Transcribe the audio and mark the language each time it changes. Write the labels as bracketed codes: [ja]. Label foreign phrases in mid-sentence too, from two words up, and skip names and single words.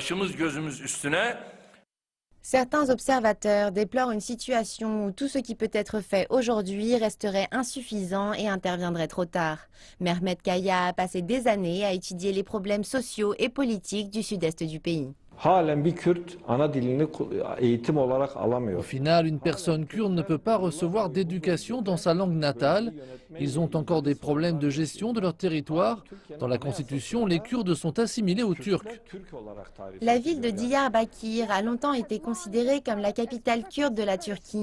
[fr] Certains observateurs déplorent une situation où tout ce qui peut être fait aujourd'hui resterait insuffisant et interviendrait trop tard. Mehmet Kaya a passé des années à étudier les problèmes sociaux et politiques du sud-est du pays. [tr] halen bir Kürt ana dilini eğitim olarak alamıyor. [fr] Au final, une personne kurde ne peut pas recevoir d'éducation dans sa langue natale. Ils ont encore des problèmes de gestion de leur territoire. Dans la Constitution, les Kurdes sont assimilés aux Turcs. La ville de Diyarbakir a longtemps été considérée comme la capitale kurde de la Turquie.